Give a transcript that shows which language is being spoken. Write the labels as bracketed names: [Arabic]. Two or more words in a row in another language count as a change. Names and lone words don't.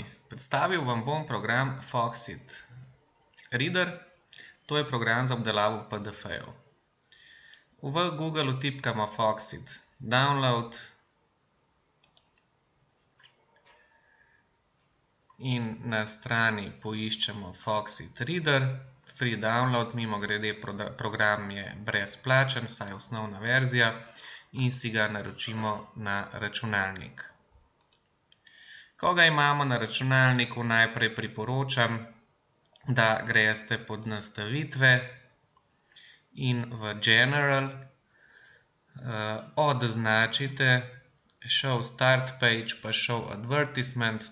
[Slovenian] Predstavil vam bom program Foxit Reader. To je program za obdelavo PDF-jev. V Google vtipkamo Foxit Download in na strani poiščemo Foxit Reader. [English] Free download, [Slovenian] mimogrede program je brezplačen, vsaj osnovna verzija, in si ga naročimo na računalnik. Ko ga imamo na računalniku, najprej priporočam, da greste pod nastavitve in v General označite Show Start Page pa Show Advertisement.